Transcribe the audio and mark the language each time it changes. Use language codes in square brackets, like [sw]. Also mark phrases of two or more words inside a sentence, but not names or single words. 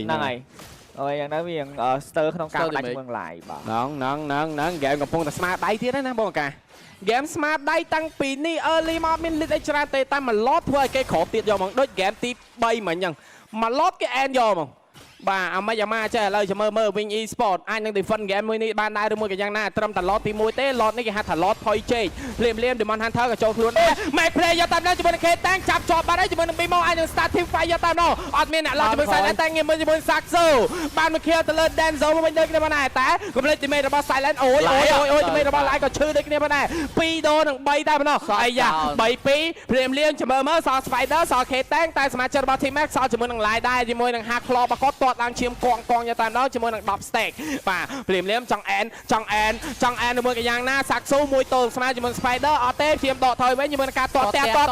[km] ហ្នឹងហើយហើយយ៉ាងណាវាស្ទើក្នុងការដាច់ជាមួយឡាយបាទ ហ្នឹងហ្គេមកំពុងតែស្មារតីទៀតណាបងកាហ្គេមស្មារតីតាំងពីនេះ early មកមានលីតអីច្រើនទេតែមួយឡតធ្វើឲ្យគេគ្របទៀតយកហ្មងដូចហ្គេមទី3មិញអញ្ចឹងមួយឡតគេអែនយកហ្មងបាទអាម៉េចអាម៉ាចេះឥឡូវចាំមើល Wing Esport អាចនឹង [en] defend game [km] មួយនេះ បានដែរឬមួយក៏យ៉ាងណាត្រឹមតែឡតទី1ទេឡតនេះគេហៅថាឡត [en] point change [km] ភ្លាម Demon Hunter ក៏ចូលខ្លួនដែរ Mac Play យកតាមដល់ជាមួយនឹង K Tank ចាប់ជាប់បាត់ហើយជាមួយនឹង Bimo អាចនឹង [en] start team fight [km] យកតាមដល់អ ត់មានអ្នកឡតជាមួយ Silent តែងារមួយជាមួយ Saxo បានមក kill ទៅលើ Denzo មកវិញដូចគ្នាបានដែរតែ [en] complete teammate [km] របស់ Silent អូយ teammate របស់ Light ក៏ឈឺដូចគ្នាបានដែរ2ដងនឹង3ដែរប៉ុណ្ណោះអាយ៉ា3-2ភ្លាមចាំមើលសល់ Spider សល់ K Tank តែសមាជិករបស់ Team Max សល់ជាមួយនឹង Light ដែរជាមួយនឹង Hack Claw របស់គាត់ទាត់ឡើងឈាមកងយកតាមដល់ជាមួយនឹង10 stack បាទភ្លាមចង់អែនជាមួយកយ៉ាងណាសាក់ស៊ូមួយទល់ស្មើជាមួយ Spider អត់ទេព្រាមដកថយវិញជាមួយនឹងការតតតែ